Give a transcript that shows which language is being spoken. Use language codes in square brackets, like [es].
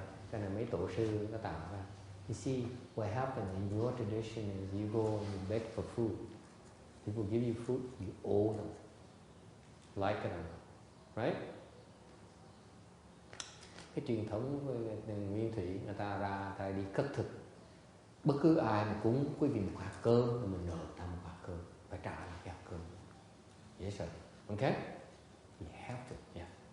[vi] Cái này mấy tổ sư nó tạo ra. [en] You see, what happened in your tradition is you go and you beg for food. People give you food, you owe them. Like it or not. Right? [vi] Cái truyền thống của Nguyên Thủy, người ta ra, người ta đi cất thực. Bất cứ ai mà cúng quý vị một hạt cơm, thì mình nợ ta một hạt cơm. Phải trả lại cái hạt cơm. [en] Yes sir. Okay? You have to, yeah.